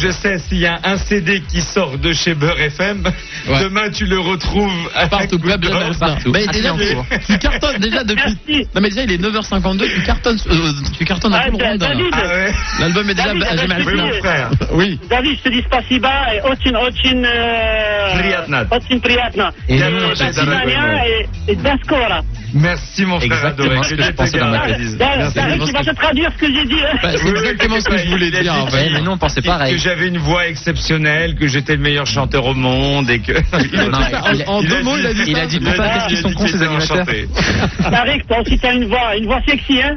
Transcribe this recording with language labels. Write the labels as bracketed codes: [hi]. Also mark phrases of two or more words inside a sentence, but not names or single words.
[fr] je sais, s'il y a un CD qui sort de chez Beurre FM, Ouais. demain tu le retrouves à partout. Coup d'or. partout. Bah, Ah, déjà, c'est en cours. tu cartonnes déjà depuis. Merci. Non mais déjà il est 9h52, tu cartonnes à tout le monde. David, Ah ouais. L'album est déjà David, jamais David, Oui, mon frère. Oui. David, je te dis spasiba et очень [ru] очень приятно. [fr] Et [ru] Я [fr] nous, [ru] до свидания et до скоро. [fr] Merci mon frère adoré. Exactement ce que je pensais dans ma tête. David, tu vas te traduire ce que j'ai dit. Bah, c'est exactement ce que je voulais dire, en fait. Mais nous, on pensait Que pareil. j'avais une voix exceptionnelle, que j'étais le meilleur chanteur au monde et que. Non, En 2 mots, il a dit il ça. a dit pourquoi, qu'est-ce qu'ils sont cons, ces animateurs. Tariq, toi aussi t'as une voix sexy, hein.